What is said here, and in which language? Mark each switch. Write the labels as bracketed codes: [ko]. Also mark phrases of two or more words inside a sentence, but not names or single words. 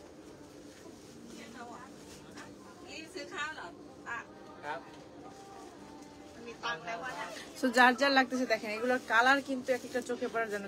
[th] นี่ซื้อข้าวเหรออ่ะ ครับ มีตังค์แล้ววะเนี่ย [bn] সো যার যার লাগতেছে দেখেন এগুলোর কালার কিন্তু এক একটা চোখে পড়ার জন্য।